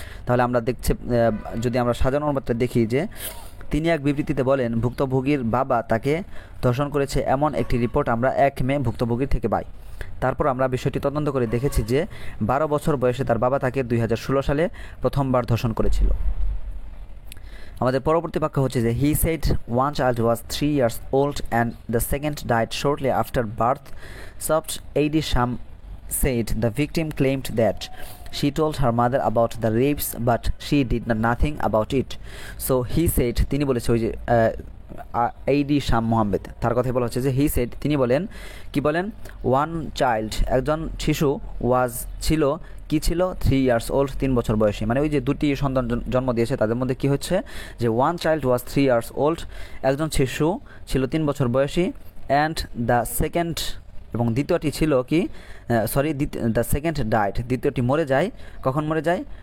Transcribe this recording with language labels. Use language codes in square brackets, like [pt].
[bn] তাহলে আমরা যদি আমরা সাজানো অনুবাদটা দেখি যে তিনি এক বিবৃতিতে বলেন ভুক্তভোগীর বাবা তাকে ধর্ষণ করেছে, এমন একটি রিপোর্ট আমরা 1 মে ভুক্তভোগীর থেকে পাই। তারপর আমরা বিষয়টি তদন্ত করে দেখেছি যে 12 বছর বয়সে তার বাবা তাকে 2016 সালে প্রথমবার ধর্ষণ করেছিল। আমাদের পরবর্তী বাক্য হচ্ছে যে [en] He said one child was 3 years old and the second died shortly after birth. Soft A.D. Sham said the victim claimed that she told her mother about the rapes but she did nothing about it. So he said, [bn] তিনি বলেছে ওই যে eighty শাম মোহাম্মদ, তার কথাই বলা হচ্ছে যে [en] he said, [bn] তিনি বলেন, কি বলেন, [en] one child, [bn] একজন শিশু, ওয়াজ ছিল, কি ছিল, [en] 3 years old, [bn] 3 বছর বয়সী। মানে ওই যে দুটি সন্তান জন্ম দিয়েছে তাদের মধ্যে কি হচ্ছে যে [en] one child was 3 years old, [bn] একজন শিশু ছিল 3 বছর বয়সী, [en] and the second, [bn] এবং দ্বিতীয়টি ছিল কি, [en] the second died, [bn] দ্বিতীয়টি মরে যায়। কখন মরে যায়?